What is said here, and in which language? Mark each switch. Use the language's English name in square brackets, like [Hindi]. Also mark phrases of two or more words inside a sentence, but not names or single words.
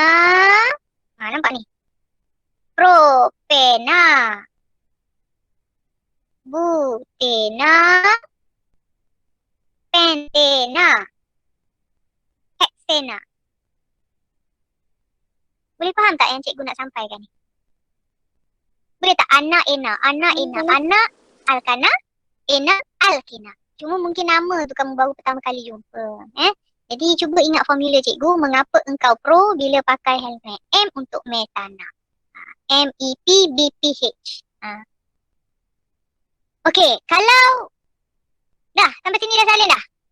[Malay] Nampak ni? Propena. Butena. Pentena. Hexena. Boleh faham tak yang cikgu nak sampaikan ni? Boleh tak? Ana, ena. Ana, ena. Ana, alkana. Ena, alkena. Cuma mungkin nama tu kamu baru pertama kali jumpa. Jadi cuba ingat formula cikgu. Mengapa engkau pro bila pakai helmet? M untuk metana. MEP-BPH. Okey, kalau dah sampai sini dah salin dah?